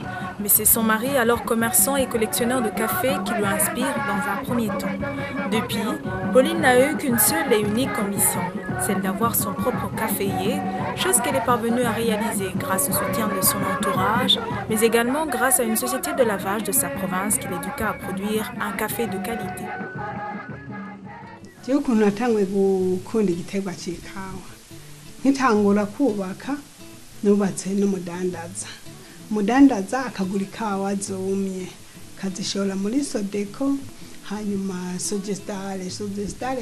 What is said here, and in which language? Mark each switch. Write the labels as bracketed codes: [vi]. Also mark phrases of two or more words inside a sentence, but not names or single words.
[fr] Mais c'est son mari, alors commerçant et collectionneur de café, qui lui inspire dans un premier temps. Depuis, Pauline n'a eu qu'une seule et unique ambition, celle d'avoir son propre caféier, chose qu'elle est parvenue à réaliser grâce au soutien de son entourage, mais également grâce à une société de lavage de sa province qui l'éduqua à produire un café de qualité. [rn] Mudandaza akagura ikawa zumye kazishora muri Sodeko hanyuma Sogestare